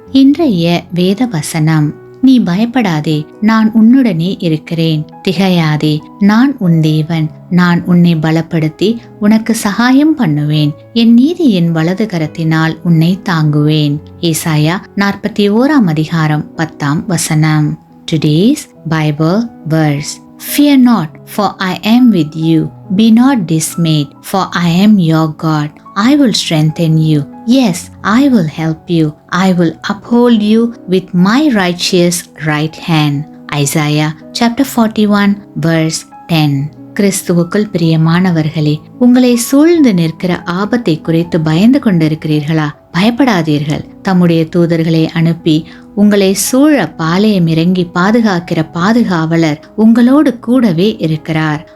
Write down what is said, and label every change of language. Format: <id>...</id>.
<ta>இன்றைய வேத வசனம்: நீ பயப்படாதே, நான் உன்னுடனே இருக்கிறேன். திகையாதே, நான் உன் தேவன். நான் உன்னை பலப்படுத்தி உனக்கு சகாயம் பண்ணுவேன். என் நீதியின் வலது கரத்தினால் உன்னை தாங்குவேன். ஏசாயா 41 அதிகாரம் 10 வசனம்.</ta> <en>Today's Bible verse: Fear not, for I am with you. Be not dismayed, for I am your God. I will strengthen you. Yes, I will help you. I will uphold you with my righteous right hand. Isaiah chapter 41 verse 10.</en> <ta>கிறிஸ்துவுக்குள் பிரியமானவர்களே, உங்களை சூழ்ந்து நிற்கிற ஆபத்தை குறித்து பயந்து கொண்டிருக்கிறீர்களா? பயப்படாதீர்கள். தம்முடைய தூதர்களை அனுப்பி உங்களை சூழ பாளையம் இறங்கி பாதுகாக்கிற பாதுகாவலர் உங்களோடு கூடவே இருக்கிறார்.</ta>